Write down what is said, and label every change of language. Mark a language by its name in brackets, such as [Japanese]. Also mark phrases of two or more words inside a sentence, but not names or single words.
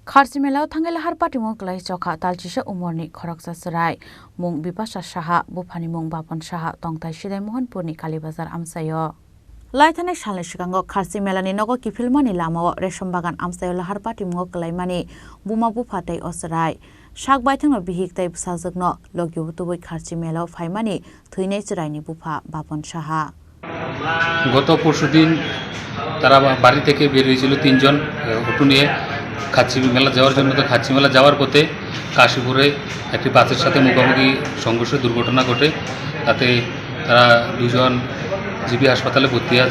[Bodo] खारसी मेलाव थांगेला हार पाटिमु क्लाइ चखा तालचिसा उमरनि खरकसा सराय मुं बिपाशा साहा बुफानि मुं बापन साहा तंथाइ सिदाय मोहनपुरनि कालीबाजार आमसायो लाइथानाय सालनि सिगाङाव खारसी मेलानि नगो किफिलमानि लामाव रेशम बागान आमसायो लाहार पाटिमु क्लाइमानि बुमा बुफातै असराय शाक बायथांनो बिहिकतै साजगनो लगिउ तुबै खारसी मेलाव फाइमानि थैनाय सरायनि बुफा बापन साहा [Bangla] গত পরশুদিন তারা বাড়ি থেকে বের হয়েছিল তিনজন অটো নিয়ে খাচ্ছি মেলা যাওয়ার জন্য। তো খাচ্ছি মেলা যাওয়ার পথে কাশীপুরে একটি বাসের সাথে মুখোমুখি সংঘর্ষে দুর্ঘটনা ঘটে। তাতে তারা দুজন জিবি হাসপাতালে ভর্তি আছে।